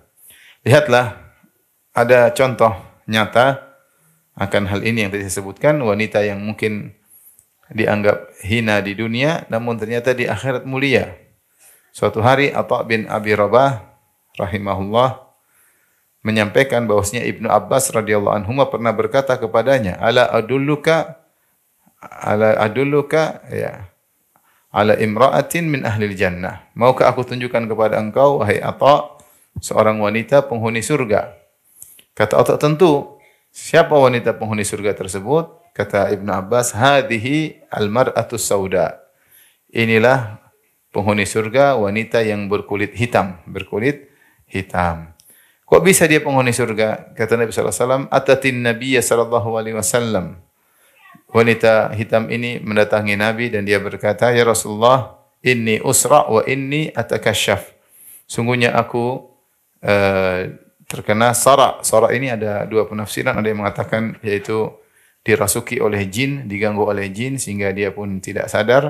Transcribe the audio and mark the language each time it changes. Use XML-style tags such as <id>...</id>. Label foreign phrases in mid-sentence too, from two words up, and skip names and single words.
<id>Lihatlah, ada contoh nyata akan hal ini yang tadi saya sebutkan, wanita yang mungkin dianggap hina di dunia, namun ternyata di akhirat mulia. Suatu hari Atha bin Abi Rabah rahimahullah menyampaikan bahwasanya Ibnu Abbas</id> <ar>رضي الله عنه</ar> <id>pernah berkata kepadanya,</id> <ar>ألا أدلك يا على امرأة من أهل الجنة.</ar> <id>Maukah aku tunjukkan kepada engkau wahai Atha seorang wanita penghuni surga? Kata Atha, tentu. Siapa wanita penghuni surga tersebut? Kata Ibnu Abbas,</id> <ar>هذه المرأة السوداء.</ar> <id>Inilah penghuni surga, wanita yang berkulit hitam, Kok bisa dia penghuni surga? Kata Nabi</id> <ar>صلى الله عليه وسلم، أتت النبي صلى الله عليه وسلم.</ar> <id>Wanita hitam ini mendatangi Nabi dan dia berkata,</id> <ar>"يا رسول الله، إني أصرع وإني أتكشف."</ar> <id>Sungguhnya aku terkena sara. Sara ini ada dua penafsiran, ada yang mengatakan yaitu dirasuki oleh jin, diganggu oleh jin sehingga dia pun tidak sadar.</id>